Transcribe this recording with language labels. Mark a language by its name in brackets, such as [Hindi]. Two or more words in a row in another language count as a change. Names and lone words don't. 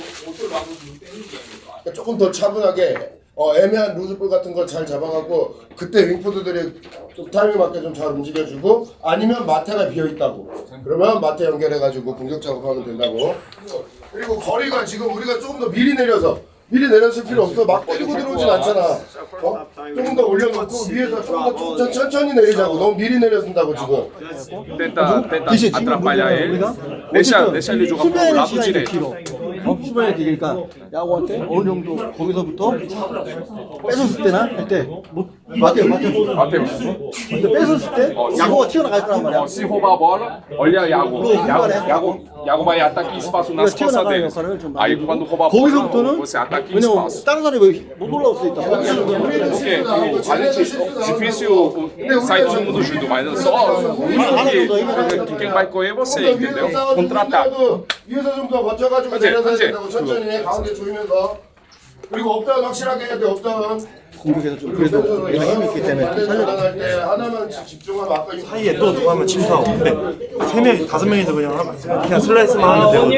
[Korean] 조금 더 차분하게 애매한 루즈볼 같은 걸 잘 잡아갖고 그때 윙푸드들이 좀 타이밍 맞게 좀 잘 움직여주고 아니면 마테가 비어있다고. 그러면 마테 연결해가지고 공격 작업하면 된다고. 그리고 거리가 지금 우리가 조금 더 미리 내렸을 필요 없어. 막 때리고 들어오진 않잖아. 조금 더 올려놓고 위에서 조금 더 천천히 내리자고. 너무 미리 내려준다고 지금. [Portuguese] Tenta atrapalhar ele. Deixa ele jogar pro lado direito. [Korean] 수비에 되니까 야구한테 어느 정도 거기서부터 뺏었을 때나 할 때 맞대요. 근데 뺏었을 때 야구가 튀어나갈 거란 말이야. [Portuguese] Se roubar a bola, olha Iago vai atacar espaço nas costas deles. Aí quando roubar a bola, você ataca espaço. [Korean] 다른 사람이 못 올라올 수 있다. [Portuguese] Porque a gente difícil sair todo mundo junto, mas só quem vai correr é você, entendeu? Contra-ataque. [Korean] 위에서 좀 더 버텨가지고 내려가야 된다고. 천천히 해. 가운데 조이면서. 그리고 업다운 확실하게 해야 돼. 업다운. 공격에서 좀 그래도 얘가 힘이 있기 때문에 살려나갈 때 하나만 집중하면 아까 사이에 또 누가 하면 침투하고 근데 3명, 5명이서 그냥 하면 그냥 슬라이스만 하면 되고.